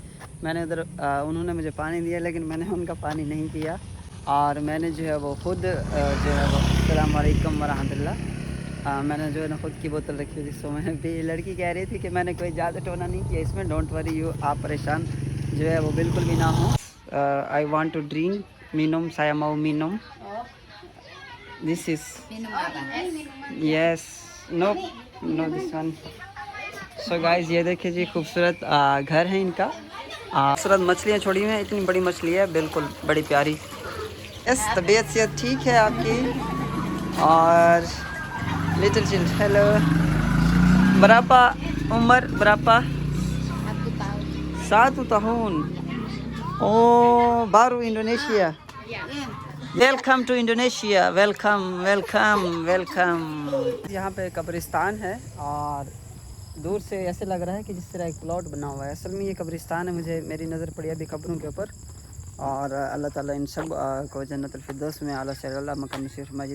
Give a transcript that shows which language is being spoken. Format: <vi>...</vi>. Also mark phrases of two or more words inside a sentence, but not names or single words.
<ur>میں نے ادھر انہوں نے مجھے پانی دیا، لیکن میں نے ان کا پانی نہیں پیا اور میں نے جو ہے وہ خود جو ہے وہ</ur> <ar>السلام عليكم ورحمة الله,</ar> <ur>میں نے جو ہے نا خود کی بوتل رکھی ہوئی تھی. سو میں نے بھی، لڑکی کہہ رہی تھی کہ میں نے کوئی زیادہ ٹونا نہیں کیا اس میں,</ur> <en>don't worry you,</en> <ur>آپ پریشان جو ہے وہ بالکل بھی نہ ہو.</ur> <en>I want to drink</en> <id>minum, saya mau minum.</id> <en>This is yes, no no this one.</en> <ur>سو گائز یہ دیکھیے جی، خوبصورت گھر ہے ان کا. خوبصورت مچھلیاں چھوڑی ہوئی ہیں، اتنی بڑی مچھلی ہے، بالکل بڑی پیاری. یس، طبیعت صحت ٹھیک ہے آپ کی?</ur> <en>और little chill, hello.</en> <id>berapa umur berapa? 1 tahun. Oh, baru Indonesia.</id> <en>welcome to Indonesia, welcome welcome welcome.</en> <ur>یہاں پہ قبرستان ہے اور دور سے ایسے لگ رہا ہے کہ جس طرح ایک پلاٹ بنا ہوا ہے. اصل میں یہ قبرستان ہے، مجھے میری نظر پڑی ابھی قبروں کے اوپر۔ اور اللہ تعالیٰ ان سب کو جنت الفردوس میں اعلیٰ سے اللہ مقام نصیب فرمائے.</ur>